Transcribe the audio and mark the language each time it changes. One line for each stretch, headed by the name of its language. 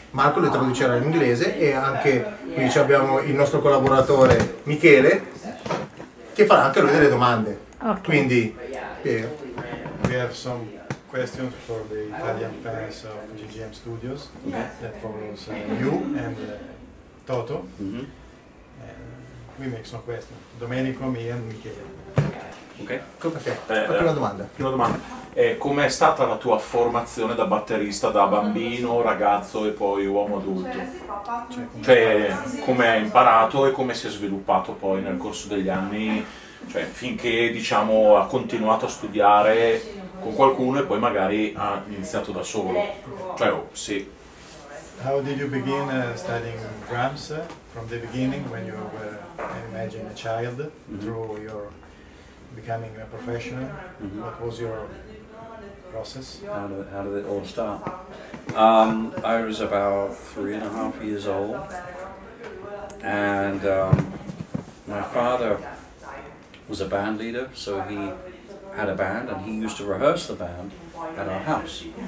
Italian: Marco le traducerà in inglese e anche qui abbiamo il nostro collaboratore Michele che farà anche lui delle domande. Okay. Quindi
English: we have some questions for the Italian fans of GGM Studios that follows you and Toto. Mm-hmm. We make some questions. Domenico, me and Michele. Ok.
Italian: la prima domanda. Prima domanda. Com'è stata la tua formazione da batterista da bambino, ragazzo e poi uomo adulto? Cioè, come hai imparato e come si è sviluppato poi nel corso degli anni, cioè finché diciamo ha continuato a studiare con qualcuno e poi magari ha iniziato da solo. Cioè, sì.
English: How did you begin studying drums from the beginning when you were, I imagine, a child through your becoming a professional? What was your process? How did it all start? I was about 3.5 years old, and my father was a band leader, so he had a band, and he used to rehearse the band at our house.